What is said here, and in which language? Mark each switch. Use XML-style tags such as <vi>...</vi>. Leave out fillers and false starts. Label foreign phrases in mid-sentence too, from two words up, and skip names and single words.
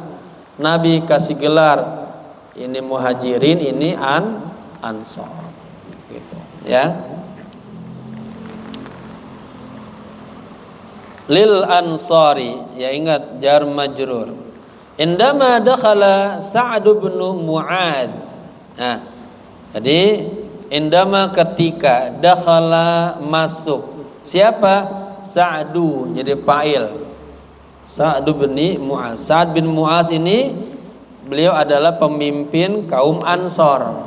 <id>Nabi kasih gelar, ini Muhajirin, ini Ansor. Gitu, ya. Lil Ansari, ya ingat</id> <ar>جار مجرور. عندما دخل سعد بن معاذ.</ar> <id>Nah, jadi indama ketika dakhala masuk. Siapa? Sa'du, jadi fa'il. Sa'd bin Mu'adz. Sa'd bin Mu'adz ini beliau adalah pemimpin kaum Ansor.</id>